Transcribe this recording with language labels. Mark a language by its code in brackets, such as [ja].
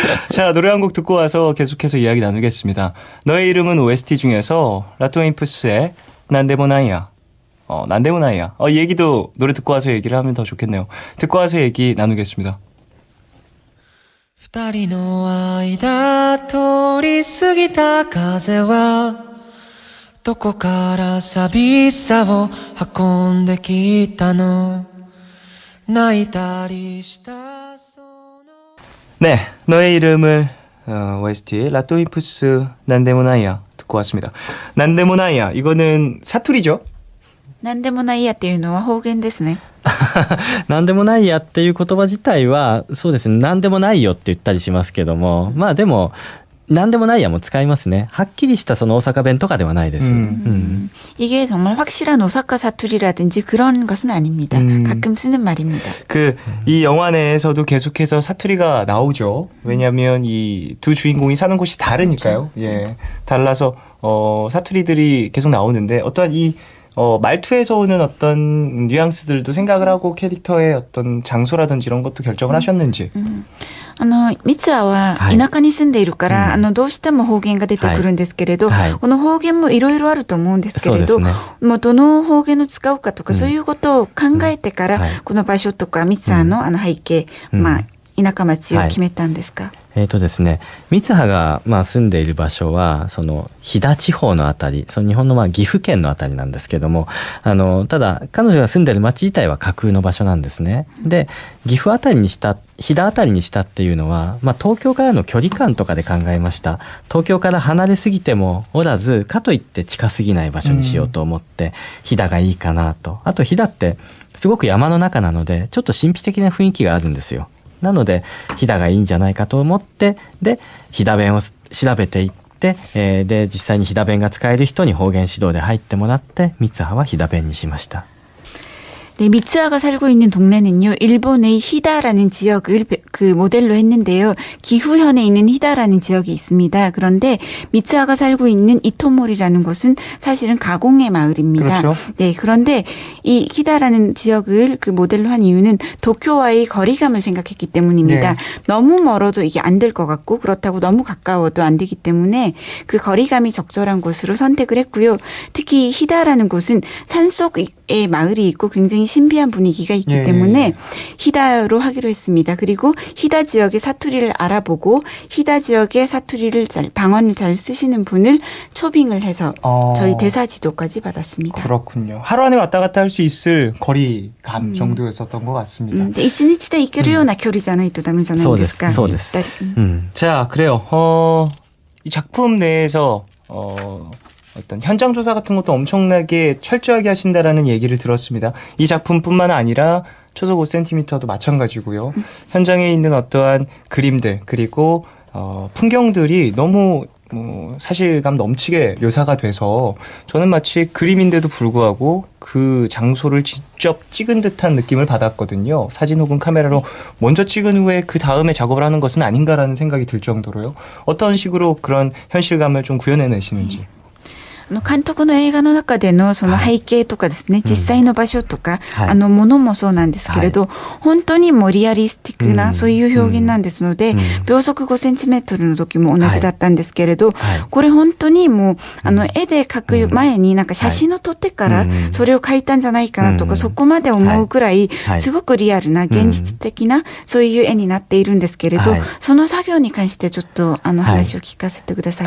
[ko] 자, 노래 한 곡 듣고 와서 계속해서 이야기 나누겠습니다. 너의 이름은 OST 중에서 라토인프스의 난데모나이야. 난데모나이야. 이 얘기도 노래 듣고 와서 얘기를 하면 더 좋겠네요. 듣고 와서 얘기 나누겠습니다. [ja] 二人の間通り過ぎた風はどこから寂しさを運んできたの泣いたりしたその [ko] 네, 너의 이름을 OST 라토인프스 난데모나이야 듣고 왔습니다. 난데모나이야 이거는 사투리죠? [ja] 何でもないやっていうのは方言ですね。何でもないやっていう言葉自体はそうですね、何でもないよって言ったりしますけども、まあでも何でもないやも使いますね。はっきりしたその大阪弁とかではないです。 [ko] 이게 정말 확실한 오사카 사투리라든지 그런 것은 아닙니다. 가끔 쓰는 말입니다. 이 영화 내에서도 계속해서 사투리가 나오죠. 왜냐하면 이 두 주인공이 사는 곳이 다르니까요. 그렇죠. 예, 달라서 사투리들이 계속 나오는데 어떠한 이 말투에서 오는 어떤 뉘앙스들도 생각을 하고 캐릭터의 어떤 장소라든지 이런 것도 결정을 하셨는지. [ja] ミツアは田舎に住んでいるから、どうしても方言が出てくるんですけれど、この方言もいろいろあると思うんですけれど、もうどの方言を使うかとか、そういうことを考えてから、この場所とかミツアの背景、田舎町を決めたんですか？ですね、三葉が住んでいる場所はその飛騨地方のあたり、その日本の岐阜県のあたりなんですけども、ただ彼女が住んでいる町自体は架空の場所なんですね。で、岐阜あたりにした飛騨あたりにしたっていうのは、東京からの距離感とかで考えました。東京から離れすぎてもおらず、かといって近すぎない場所にしようと思って、飛騨がいいかなと。あと飛騨ってすごく山の中なので、ちょっと神秘的な雰囲気があるんですよ。なので飛騨がいいんじゃないかと思って、で飛騨弁を調べていって、で実際に飛騨弁が使える人に方言指導で入ってもらって、三葉は飛騨弁にしました。 [ko] 네, 미츠아가 살고 있는 동네는요, 일본의 히다라는 지역을 모델로 했는데요. 기후현에 있는 히다라는 지역이 있습니다. 그런데 미츠아가 살고 있는 이토모리라는 곳은 사실은 가공의 마을입니다. 그렇죠. 네, 그런데 이 히다라는 지역을 모델로 한 이유는 도쿄와의 거리감을 생각했기 때문입니다. 네. 너무 멀어도 이게 안 될 것 같고, 그렇다고 너무 가까워도 안 되기 때문에 그 거리감이 적절한 곳으로 선택을 했고요. 특히 히다라는 곳은 산속에 마을이 있고 굉장히 신비한 분위기가 있기 때문에 히다로 하기로 했습니다. 그리고 히다 지역의 사투리를 알아보고 히다 지역의 사투리를 방언을 잘 쓰시는 분을 초빙을 해서 저희 대사 지도까지 받았습니다. 그렇군요. 하루 안에 왔다 갔다 할 수 있을 거리감 정도였었던 것 같습니다. [ja] 1日で行けるような距離じゃないとダメじゃないですか。そうです。 [ko] 자, 그래요. 이 작품 내에서 어떤 현장 조사 같은 것도 엄청나게 철저하게 하신다라는 얘기를 들었습니다. 이 작품뿐만 아니라 초속 5cm도 마찬가지고요. 현장에 있는 어떠한 그림들 그리고 풍경들이 너무 사실감 넘치게 묘사가 돼서 저는 마치 그림인데도 불구하고 그 장소를 직접 찍은 듯한 느낌을 받았거든요. 사진 혹은 카메라로 먼저 찍은 후에 그 다음에 작업을 하는 것은 아닌가라는 생각이 들 정도로요. 어떤 식으로 그런 현실감을 좀 구현해내시는지. [ja] 監督の映画の中でのその背景とかですね、実際の場所とか、ものもそうなんですけれど、本当にもうリアリスティックな、そういう表現なんですので、秒速5センチメートルの時も同じだったんですけれど、これ本当にもう、絵で描く前になんか写真を撮ってからそれを描いたんじゃないかなとか、そこまで思うくらい、すごくリアルな現実的なそういう絵になっているんですけれど、その作業に関してちょっと話を聞かせてください。